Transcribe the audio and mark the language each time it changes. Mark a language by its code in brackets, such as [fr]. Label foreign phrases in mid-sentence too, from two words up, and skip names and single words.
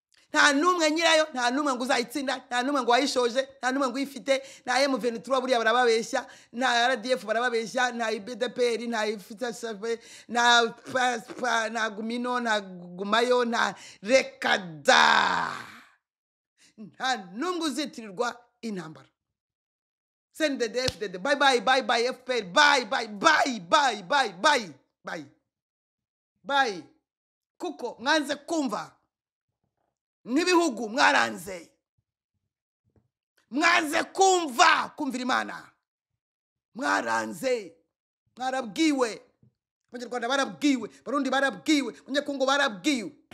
[rw] Nta n'umwe nyirayo, nta n'umwe ngo uzayitsinda, nta n'umwe ngo wayishoje, nta n'umwe ngo uyifite, nta M [fr] vingt trois [rw] buriya barababeshya, nta R D F barababeshya, nta I B D P R, nta ifite, nta pa-, pa-, nta Gumino, nta Gumayo, nta reka da. Nta n'umwe uzitirirwa intambara. [en] C N D D, F D D, bye bye, bye bye, F P R, bye bye, bye, bye, bye, bye, bye. [rw] Bye. Kuko mwanze kumva. N'ibihugu mwaranze. Mwanze kumva, kumvira Imana. Mwaranze. Mwarabwiwe. Abanyarwanda barabwiwe. Barundi barabwiwe. Abanyekongo barabwiwe.